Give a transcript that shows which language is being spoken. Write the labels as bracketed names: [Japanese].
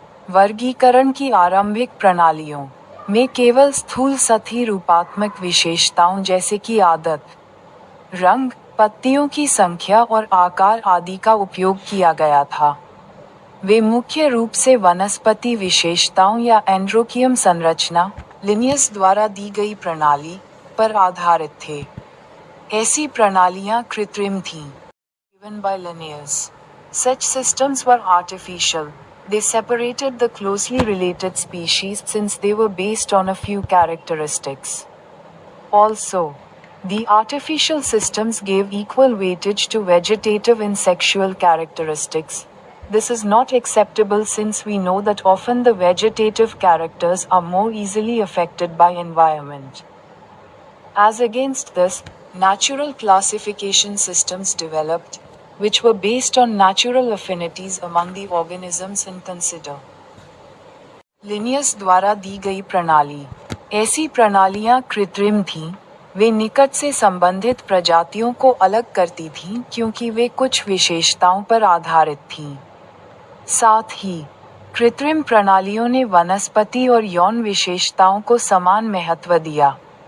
[Hindi] वर्गीकरण की आरंभिक प्रणालियों में केवल स्थूल सतही रूपात्मक विशेषताओं जैसे कि आदत, रंग, पत्तियों की संख्या और आकार आदि का उपयोग किया गया था। वे मुख्य रूप से वनस्पति विशेषताओं या एंड्रोकियम संरचना, लिनियस द्वारा दी गई प्रणाली पर आधारित थे। ऐसी प्रणालियां कृत्रिम थीं, [English] given by Linnaeus. Such systems were artificial. They separated the closely related species since they were based on a few characteristics. Also, the artificial systems gave equal weightage to vegetative and sexual characteristics. This is not acceptable since we know that often the vegetative characters are more easily affected by environment. As against this, natural classification systems developed, which were based on natural affinities among the organisms and consider. [Hindi] Linnaeus द्वारा दी गई प्रणाली। ऐसी प्रणालियां कृत्रिम थीं, वे निकट से संबंधित प्रजातियों को अलग करती थीं क्योंकि वे कुछ विशेषताओं पर आधारित थीं। साथ ही कृत्रिम प्रणालियों ने वनस्पति और यौन विशेषताओं को समान महत्व दिया।